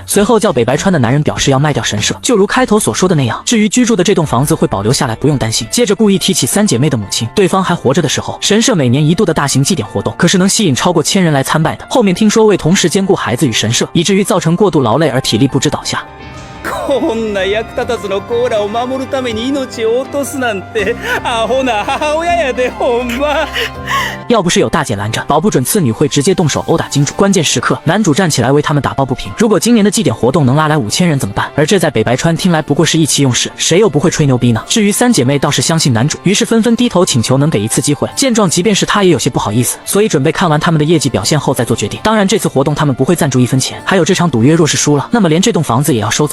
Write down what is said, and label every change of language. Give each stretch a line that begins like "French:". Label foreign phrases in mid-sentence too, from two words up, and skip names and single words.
Chinese: 随后叫北白川的男人表示要卖掉神社，就如开头所说的那样，至于居住的这栋房子会保留下来，不用担心。接着故意提起3姐妹的母亲，对方还活着的时候，神社每年1度的大型祭典活动可是能吸引超过1000人来参拜的。后面听说为同时兼顾孩子与神社，以至于造成过度劳累而体力不支倒下。
Japanese: こんな役立たずのコーラを守るために命を落とすなんてアホな母親やでほんま。
Chinese: 要不是有大姐拦着，保不准次女会直接动手殴打金主。关键时刻，男主站起来为他们打抱不平。如果今年的祭典活动能拉来5000人怎么办？而这在北白川听来不过是意气用事，谁又不会吹牛逼呢？至于3姐妹倒是相信男主，于是纷纷低头请求能给一次机会。见状，即便是他也有些不好意思，所以准备看完他们的业绩表现后再做决定。当然，这次活动他们不会赞助1分钱，还有这场赌约若是输了，那么连这栋房子也要收走。